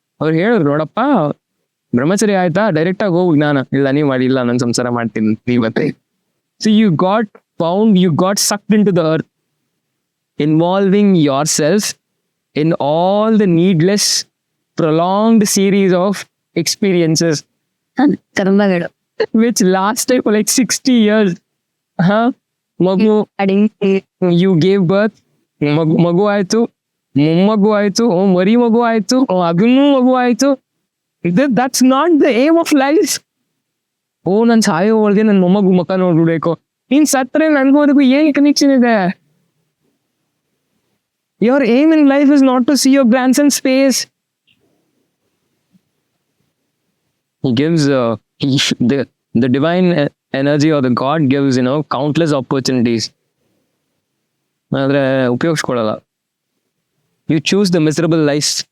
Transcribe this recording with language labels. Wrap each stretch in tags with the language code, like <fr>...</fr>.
<kn>ಅವ್ರು ಹೇಳಿದ್ರು, ನೋಡಪ್ಪ ಬ್ರಹ್ಮಚರ್ಯ ಆಯ್ತಾ, ಡೈರೆಕ್ಟ್ ಆಗಿ ಹೋಗಿ ಜ್ಞಾನ ಇಲ್ಲ, ನೀವು ಮಾಡಿಲ್ಲ, ನಾನು ಸಂಸಾರ ಮಾಡ್ತೀನಿ ಇವತ್ತೇ.</kn> <en>so you got bound, you got sucked into the earth, involving yourself in all the needless prolonged series of experiences</en> <kn>ಕರ್ಮಗಳು</kn> <en>which lasted for like 60 years.</en> <kn>ಮಗು,</kn> <en>you gave birth,</en> <kn>ಮಗು ಆಯ್ತು, ಮೊಮ್ಮಗು ಆಯ್ತು, ಮರಿ ಮಗು ಆಯ್ತು, ಅದನ್ನೂ ಮಗು ಆಯ್ತು.</kn> <en>That's not the aim of life.</en> <kn>ನನ್ ಸಾಯೋ ಒಳಗೆ ನನ್ ಮೊಮ್ಮಗು ಮುಖ ನೋಡ್ಬಿಡ್ಬೇಕು. ನೀನ್ ಸತ್ರೆ ನನ್ಗೂ ಅದಕ್ಕೂ ಏನ್ ಕನೆಕ್ಷನ್ ಇದೆ?</kn> <en>Your aim in life is not to see your grandson's face. He gives the divine energy or the God gives, countless opportunities.</en> <kn>ಆದ್ರೆ ಉಪಯೋಗಿಸ್ಕೊಳ್ಳಲ್ಲ.</kn> <en>You choose the miserable life.</en>